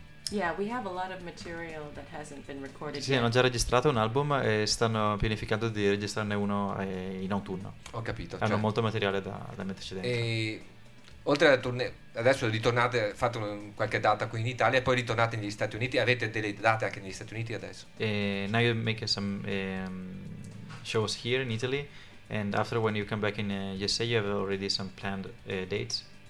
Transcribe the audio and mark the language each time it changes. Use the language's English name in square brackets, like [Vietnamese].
[English] Yeah, we have a lot of material that hasn't been recorded. [Italian] Sì, hanno già registrato un album e stanno pianificando di registrarne uno in autunno. Ho capito. Hanno molto materiale da metterci dentro. E oltre alla tournée, adesso ritornate, fate qualche data qui in Italia e poi ritornate negli Stati Uniti. Avete delle date anche negli Stati Uniti adesso? [English] Now you make some shows here in Italy, and after when you come back in USA, you have already some planned dates.